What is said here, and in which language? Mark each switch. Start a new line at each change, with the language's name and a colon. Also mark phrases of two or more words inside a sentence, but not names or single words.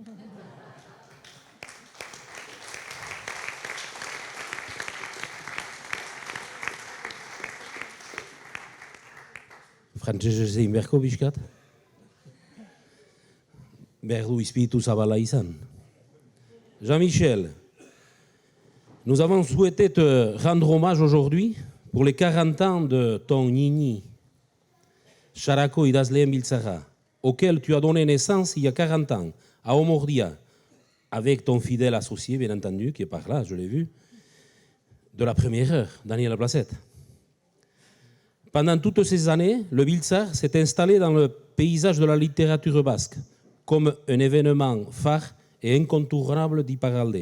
Basque: Frantzesez egin beharko bizkat? Behar du izpiritu zabala izan.
French: Jean-Michel, nous avons souhaité te rendre hommage aujourd'hui pour les 40 ans de ton nini,
Basque: Sarako idazleen biltzara,
French: auquel tu as donné naissance il y a 40 ans, à Omordia, avec ton fidèle associé, bien entendu, qui est par là, je l'ai vu, de la première heure, Daniel Placette. Pendant toutes ces années, le Biltzar s'est installé dans le paysage de la littérature basque, comme un événement phare et incontournable d'Iparralde.